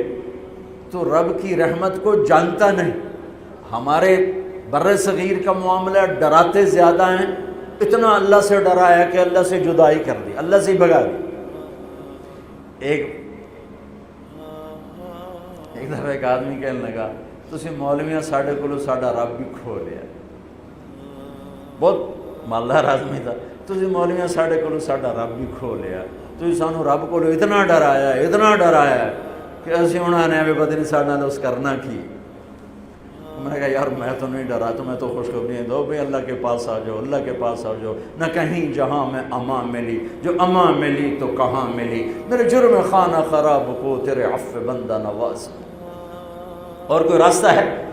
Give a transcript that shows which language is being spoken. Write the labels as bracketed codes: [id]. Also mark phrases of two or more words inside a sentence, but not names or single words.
[ur] تو رب کی رحمت کو جانتا نہیں۔ ہمارے بر صغیر کا معاملہ ڈراتے زیادہ ہیں، اتنا اللہ سے ڈرایا کہ اللہ سے جدائی کر دی، اللہ سے ہی بھگا دی۔ ایک دفعہ ایک آدمی کہنے لگا [pa] تسی مولویاں ساڈے کولو ساڈا رب بھی کھو لیا۔ [ur] بہت مالدار آدمی تھا۔ [pa] تسی مولویاں ساڈے کولو ساڈا رب بھی کھو لیا، تسی سانو رب کولو اتنا ڈرایا کہ اسی ہن آنے پتہ نہیں ساڈے نال اس کرنا کی۔ [ur] میں نے کہا یار میں تو نہیں ڈرا، تمہیں تو خوشخبریاں دو بھائی اللہ کے پاس آ جاؤ، اللہ کے پاس آ جاؤ، نہ کہیں جہاں میں امان ملی، جو امان ملی تو کہاں ملی، میرے جرم خانہ خراب کو تیرے عفو بندہ نواز۔ اور کوئی راستہ ہے؟